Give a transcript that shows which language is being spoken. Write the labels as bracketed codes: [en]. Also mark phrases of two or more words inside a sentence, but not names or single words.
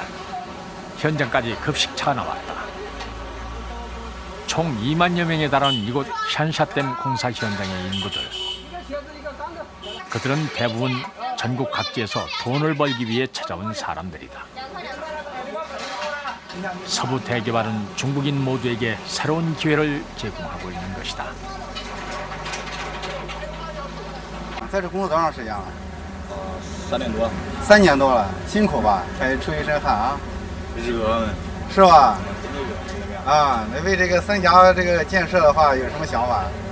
[ko] 현장까지 급식차가 나왔다. 총 2만여 명에 달하는 이곳 샨샤댐 공사 현장의 인부들. 그들은 대부분 전국 각지에서 돈을 벌기 위해 찾아온 사람들이다. 서부 대개발은 중국인 모두에게 새로운 기회를 제공하고 있는 것이다. [zh] 在这工作多长时间了？3年多。 3年多了，辛苦吧？还出一身汗啊。热，是吧？啊，那为这个三峡这个建设的话，有什么想法？